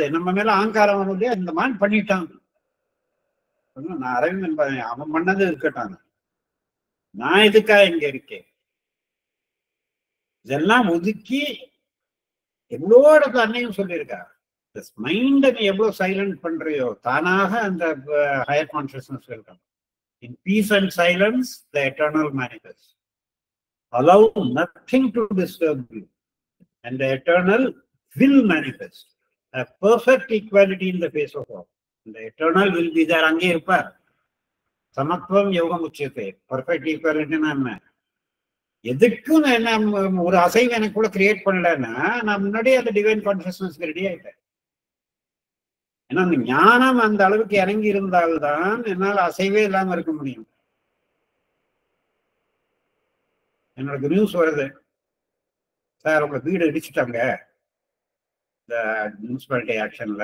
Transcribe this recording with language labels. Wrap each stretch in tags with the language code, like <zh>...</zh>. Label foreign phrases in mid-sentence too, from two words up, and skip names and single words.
<ta>நம்ம மேல அகங்காரம் வருது, அந்த மாதிரி பண்ணிட்டான். நான் அரவிந்தன் அவன் பண்ணது இருக்கட்டான், நான் இதுக்காக இங்க இருக்கேன். இதெல்லாம் ஒதுக்கி எவ்வளோ இடத்துல அன்னையும் சொல்லியிருக்கா, மைண்டை நீ எவ்வளவு சைலண்ட் பண்றியோ தானாக அந்த</ta> <en>higher consciousness</en> <ta>இருக்காங்க.</ta> <en>In peace and silence, the eternal manifests. Allow nothing to disturb you, and the eternal will manifest. A perfect equality in the face of all. And the eternal will be there.</en> <ta>அங்கே இருப்பார்.</ta> <sa>समत्वं योगं उच्यते.</sa> <en>Perfect equality</en> <ta>னா என்ன? எதுக்கும் என்ன ஒரு அசைவு எனக்குள்ள கிரியேட் பண்ணலன்னா நான் முன்னாடியே அந்த</ta> <en>divine consciousness</en> <ta>ரெடி ஆயிட்டேன். ஏன்னா அந்த ஞானம் அந்த அளவுக்கு இறங்கி இருந்தால்தான் என்னால் அசைவே இல்லாம இருக்க முடியும். என்னோட நியூஸ் வருது, சார் உங்க வீடு இடிச்சுட்டாங்க இந்த</ta> <en>municipality actionla.</en>